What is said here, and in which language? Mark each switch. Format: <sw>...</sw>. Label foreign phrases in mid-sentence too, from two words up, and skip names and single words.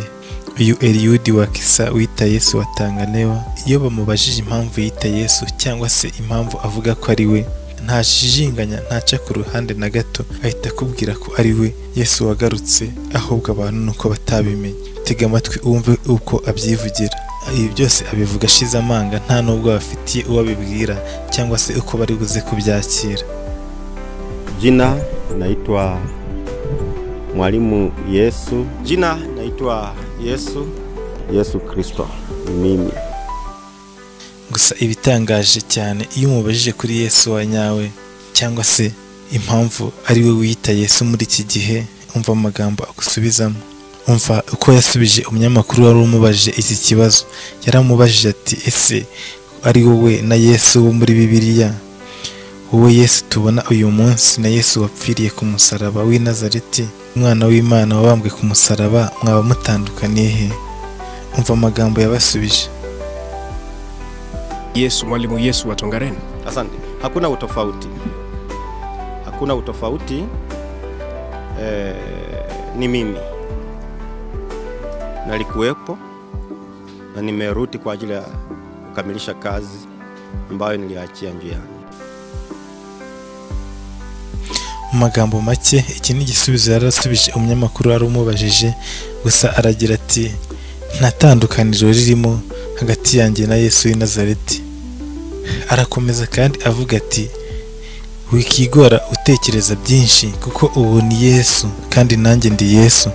<rw>Uyu Eliud Wakesa wita Yesu wa Tangalem, iyo bamubajije impamvu yita Yesu cyangwa se impamvu avuga ko ari we, ntashijinganya ntaca ku ruhande na gato ahita akubwira ko ari we Yesu wagarutse, ahubwo abantu nuko batabimenye. Tega amatwi wumve uko abyivugira. Ibi byose abivuga ashize amanga, nta nubwo bafitiye uwo abibwira cyangwa se uko bari buze kubyakira.</rw> <sw>Jina naitwa Mwalimu Yesu. Jina naitwa Yesu Kristo ni mimi.</sw> <rw>Gusa ibitangaje cyane iyo umubajije kuri Yesu wa nyawe cyangwa se impamvu ari we wiyita Yesu muri iki gihe, umva amagambo agusubizamo. Umva uko yasubije umunyamakuru wari umubajije iki kibazo. Yaramubajije ati, ese ari wowe na Yesu wo muri Bibiliya? Wowe Yesu tubona uyu munsi na Yesu wapfiriye ku musaraba w'i Nazareti, umwana w'Imana wabambwe ku musaraba, mwaba mutandukaniye he? Umva amagambo yabasubije.</rw> <sw>Yesu, Mwalimu Yesu wa Tongaren. Asante. Hakuna utofauti. Ni mimi. Nalikuwepo na nimerudi kwa ajili ya kukamilisha kazi ambayo niliachia njiani.</sw> <rw>Mu magambo make, iki ni igisubizo yarasubije umunyamakuru wari umubajije, gusa aragira ati, nta tandukaniro ririmo hagati yanjye na Yesu w'i Nazareti. Arakomeza kandi avuga ati, wikigora utekereza byinshi kuko ubu ni Yesu kandi nanjye ndi Yesu.</rw>